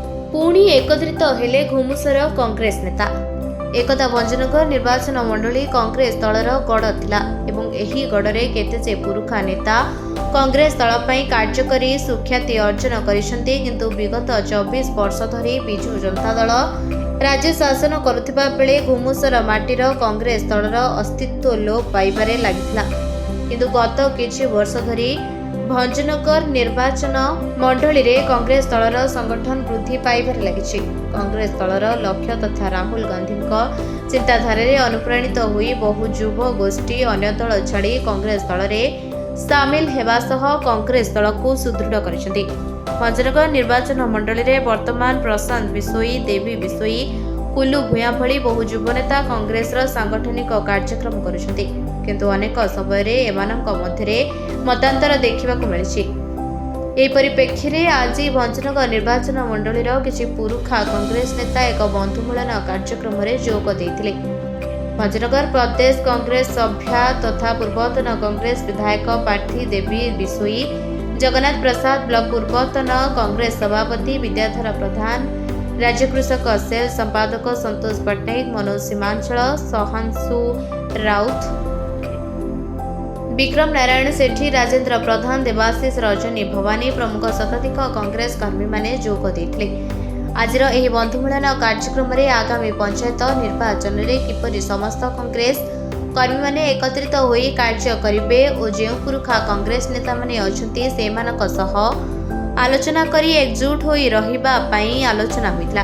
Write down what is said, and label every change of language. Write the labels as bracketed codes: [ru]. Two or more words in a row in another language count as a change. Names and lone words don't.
[or] ପୁଣି ଏକତ୍ରିତ ହେଲେ ଘୁମୁସର କଂଗ୍ରେସ ନେତା। ଏକଦା ଭଞ୍ଜନଗର ନିର୍ବାଚନ ମଣ୍ଡଳୀ କଂଗ୍ରେସ ଦଳର ଗଡ଼ ଥିଲା ଏବଂ ଏହି ଗଡ଼ରେ କେତେଜଣ ପୁରୁଖା ନେତା କଂଗ୍ରେସ ଦଳ ପାଇଁ କାର୍ଯ୍ୟ କରି ସୁଖ୍ୟାତି ଅର୍ଜନ କରିଛନ୍ତି, କିନ୍ତୁ ବିଗତ 24 ବର୍ଷ ଧରି ବିଜୁ ଜନତା ଦଳ ରାଜ୍ୟ ଶାସନ କରୁଥିବା ବେଳେ ଘୁମୁସର ମାଟିର କଂଗ୍ରେସ ଦଳର ଅସ୍ତିତ୍ୱ ଲୋପ ପାଇବାରେ ଲାଗିଥିଲା। କିନ୍ତୁ ଗତ କିଛି ବର୍ଷ ଧରି ଭଞ୍ଜନଗର ନିର୍ବାଚନ ମଣ୍ଡଳୀ ରେ କଂଗ୍ରେସ ଦଳର ସଂଗଠନ ବୃଦ୍ଧି ପାଇବାରେ ଲାଗିଛି। କଂଗ୍ରେସ ଦଳର ଲକ୍ଷ୍ୟ ତଥା ରାହୁଲ ଗାନ୍ଧୀ ଚିନ୍ତାଧାରା ଅନୁପ୍ରାଣିତ ହୋଇ ବହୁ ଯୁବ ଗୋଷ୍ଠୀ ଅନ୍ୟ ଦଳ ଛାଡ଼ି କଂଗ୍ରେସ ଦଳ ମେଁ ସାମିଲ ହେବା ସହ କଂଗ୍ରେସ ଦଳ କୋ ସୁଦୃଢ଼ କରିଛନ୍ତି। ଭଞ୍ଜନଗର ନିର୍ବାଚନ ମଣ୍ଡଳୀ ରେ ବର୍ତ୍ତମାନ ପ୍ରଶାନ୍ତ ବିସୋଇ, ଦେବୀ ବିସୋଇ, କୁଲ୍ଲୁ ଭୂୟା ଭଳି ବହୁ ଯୁବ ନେତା କଂଗ୍ରେସ ସାଂଗଠନିକ କାର୍ଯ୍ୟକ୍ରମ କରୁଛନ୍ତି, କିନ୍ତୁ ଅନେକ ସମୟ ଏମାନଙ୍କ ମଧ୍ୟରେ ମତାନ୍ତର ଦେଖିବାକୁ ମିଳିଛି। ଏହି ପରିପ୍ରେକ୍ଷୀ ରେ ଆଜି ଭଞ୍ଜନଗର ନିର୍ବାଚନ ମଣ୍ଡଳୀର କିଛି ପୁରୁଖା କଂଗ୍ରେସ ନେତା ଏକ ବନ୍ଧୁମିଳନ କାର୍ଯ୍ୟକ୍ରମ ରେ ଯୋଗ ଦେଇଥିଲେ। ଭଞ୍ଜନଗର ପ୍ରଦେଶ କଂଗ୍ରେସ ସଭ୍ୟା ତଥା ପୂର୍ବତନ କଂଗ୍ରେସ ବିଧାୟକ ପ୍ରାର୍ଥୀ ଦେବୀ ବିସୋଇ, ଜଗନ୍ନାଥ ପ୍ରସାଦ ବ୍ଲକ ପୂର୍ବତନ କଂଗ୍ରେସ ସଭାପତି ବିଦ୍ୟାଧର ପ୍ରଧାନ, ରାଜ୍ୟ କୃଷକ ସେଲ ସମ୍ପାଦକ ସନ୍ତୋଷ ପଟ୍ଟନାୟକ, ମନୋଜ ସୀମାଞ୍ଚଳ, ସହଂସୁ ରାଉତ, ବିକ୍ରମ ନାରାୟଣ ସେଠୀ, ରାଜେନ୍ଦ୍ର ପ୍ରଧାନ, ଦେବାଶୀଷ ରଜନୀ ଭବାନୀ ପ୍ରମୁଖ ଶତାଧିକ କଂଗ୍ରେସ କର୍ମୀ ମାନେ ଯୋଗ ଦେଇଥିଲେ। ଆଜିର ଏହି ବନ୍ଧୁମିଳନ କାର୍ଯ୍ୟକ୍ରମ ରେ ଆଗାମୀ ପଞ୍ଚାୟତ ନିର୍ବାଚନ ରେ କିପରି ସମସ୍ତ କଂଗ୍ରେସ କର୍ମୀ ମାନେ ଏକତ୍ରିତ ହୋଇ କାର୍ଯ୍ୟ କରିବେ ଓ ଯେଉଁ ପୁରୁଖା କଂଗ୍ରେସ ନେତା ମାନେ ଅଛନ୍ତି ସେମାନଙ୍କ ସହ ଆଲୋଚନା କରି ଏକଜୁଟ ହୋଇ ରହିବା ପାଇଁ ଆଲୋଚନା ହୋଇଥିଲା।